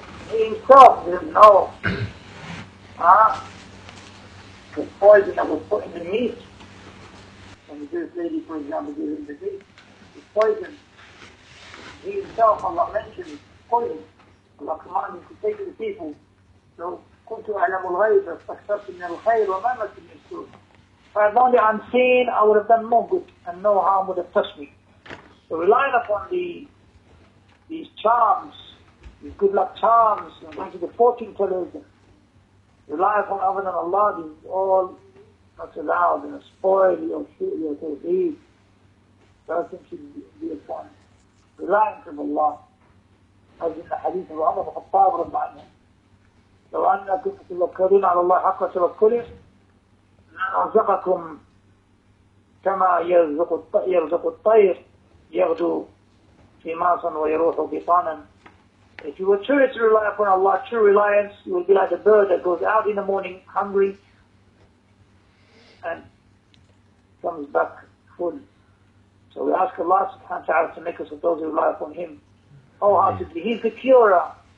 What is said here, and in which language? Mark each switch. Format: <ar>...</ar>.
<en>He himself didn't know the poison that was put in the meat. When the Jewish lady, for example, gave him the meat, it's poison. He himself, Allah mentioned poison. Allah commanded to take the people.</en> <ar>So, كنت أعلم الغيب فاستكثرت من الخير وما مسني السوء.</ar> <en>If I had known the unseen, I would have done more good and no harm would have touched me. So relying upon these charms, these good luck charms, and going to the fortune tellers, rely upon other than Allah, these all not allowed and spoil your Tawheed. Person should be upon reliance of Allah. As in the hadith of Umar ibn Khattab</en> <ar>رضي عنه لو أنكم تتوكلون على الله حق توكله لرزقكم كما يرزق الطير يغدو خماصا ويروح بطانا.</ar> <en>If you were truly to rely upon Allah, true reliance, you will be like a bird that goes out in the morning hungry and comes back full. So we ask Allah subhanahu wa ta'ala to make us of those who rely upon Him wholeheartedly. He's the curer.</en>